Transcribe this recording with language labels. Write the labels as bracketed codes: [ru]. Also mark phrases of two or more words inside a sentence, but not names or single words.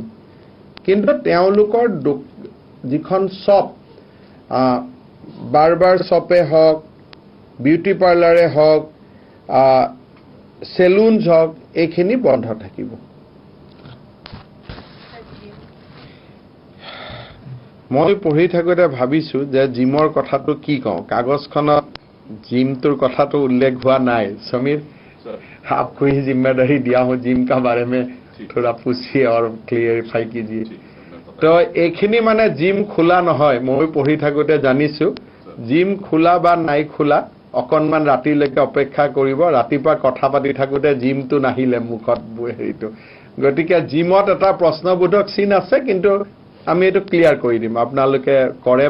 [as] কিন্তু তেওঁলোকৰ যিখন শ্বপ, [en] barber shop [as] হওক, [en] beauty parlour [as] হওক, চেলুনছ হওক, এইখিনি বন্ধ থাকিব। মই পঢ়ি থাকোঁতে ভাবিছোঁ যে জিমৰ কথাটো কি কওঁ, কাগজখনত জিমটোৰ কথাটো উল্লেখ হোৱা নাই। সমীৰ, [hi] आपको ही जिम्मेदारी दिया हूँ, जिम का बारे में थोड़ा पूछिए और क्लियरिफाई कीजिए। [as] तो এইখিনি মানে জিম খোলা নহয়, মই পঢ়ি থাকোঁতে জানিছোঁ জিম খোলা বা নাই খোলা, অকণমান ৰাতিলৈকে অপেক্ষা কৰিব, ৰাতিপুৱা কথা পাতি থাকোঁতে জিমটো নাহিলে মুখত হেৰিটো। গতিকে জিমত এটা প্ৰশ্নবোধক চিন আছে, কিন্তু আমি এইটো ক্লিয়াৰ কৰি দিম।